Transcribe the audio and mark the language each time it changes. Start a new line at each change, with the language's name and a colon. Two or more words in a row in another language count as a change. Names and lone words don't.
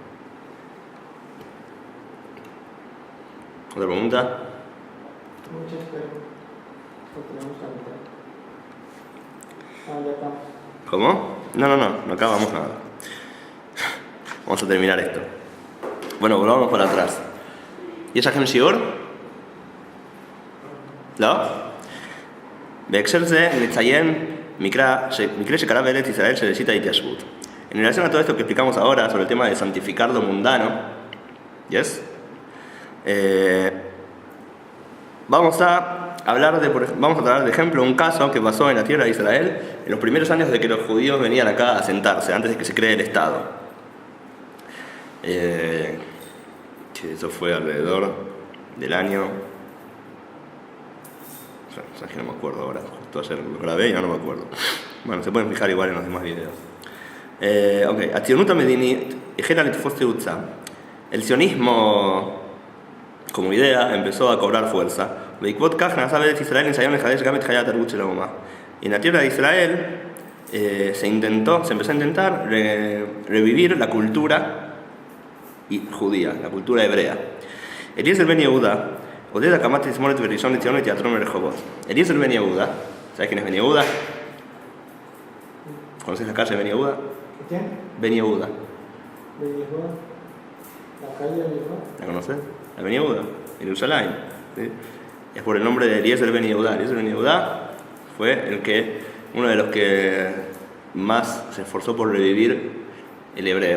Spanish: ¿Otra pregunta? Muchas, pero continuamos a mitad. Ya estamos. ¿Cómo? No acabamos nada. Vamos a terminar esto. Bueno, volvamos para atrás.
Hebrew: ¿יש לכם שיעור? לא? בהקשר זה נציין מקרה שקרה בארץ ישראל של ראשית ההתיישבות.
Spanish: En relación a todo esto que explicamos ahora sobre el tema de santificar lo mundano, ¿yes? Vamos a hablar de ejemplo un caso que pasó en la tierra de Israel en los primeros años de que los judíos venían acá a asentarse, antes de que se cree el Estado. Eso fue alrededor del año... que no me acuerdo ahora, justo ayer lo grabé y ahora no me acuerdo. Bueno, se pueden fijar igual en los demás videos.
Hebrew: הציונות המדינית החלה לתפוס תאוצה.
Spanish: El sionismo como idea empezó a cobrar fuerza.
Hebrew: בעקבות כך נעשה בארץ ישראל ניסיון לחדש גם את חיי התרבות של האומה.
Spanish: Y en la tierra de Israel se empezó a intentar revivir la cultura judía, la cultura hebrea.
Hebrew: Eliezer ben Yehuda עודד הקמת תזמורת וראשון לציון ותיאטרון ברחובות.
Spanish: Eliezer ben Yehuda, ¿sabes quién es Ben Yehuda? ¿Conoces la calle Ben Yehuda? ¿Quién? Ben Yehuda. Ben Yehuda. La calle Ben Yehuda. ¿La conoces? La Ben Yehuda, en Jerusalén. ¿Sí? Es por el nombre de Eliezer ben Yehuda. Eliezer ben Yehuda fue uno de los que más se esforzó por revivir el hebreo.